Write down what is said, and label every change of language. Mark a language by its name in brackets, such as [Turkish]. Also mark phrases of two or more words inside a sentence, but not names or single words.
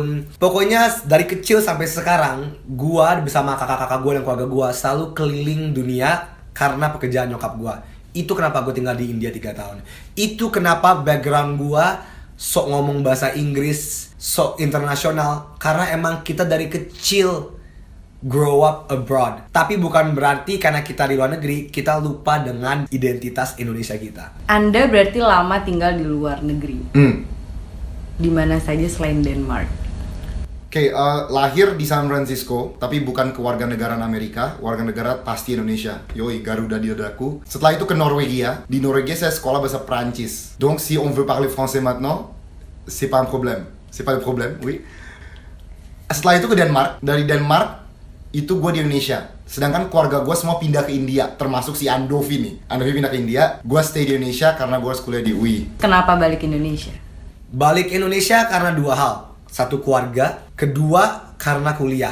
[Indonesian] Pokoknya dari kecil sampai sekarang, gua bersama kakak-kakak gua dan keluarga gua selalu keliling dunia karena pekerjaan nyokap gua. Itu kenapa gue tinggal di India 3 tahun. Itu kenapa background gua sok ngomong bahasa Inggris, sok internasional. Karena emang kita dari kecil [English] grow up abroad. [Indonesian] Tapi bukan berarti karena kita di luar negeri, kita lupa dengan identitas Indonesia kita. Anda berarti lama tinggal di luar negeri. Di mana saja selain Denmark? Oke, lahir di San Francisco, tapi bukan kewarganegaraan Amerika, warga negara pasti Indonesia. Yoi, Garuda di dadaku. Setelah itu ke Norwegia. Di Norwegia saya sekolah bahasa Prancis. [French] Donc si on veut parler français maintenant, c'est pas un problème. C'est pas le problème, oui. [Indonesian] Setelah itu ke Denmark. Dari Denmark itu gue di Indonesia. Sedangkan keluarga gue semua pindah ke India, termasuk si Andovi nih. Andovi pindah ke India, gue stay di Indonesia karena gue harus kuliah di UI. Kenapa balik Indonesia? Balik Indonesia karena 2 hal. 1, keluarga. 2, karena kuliah.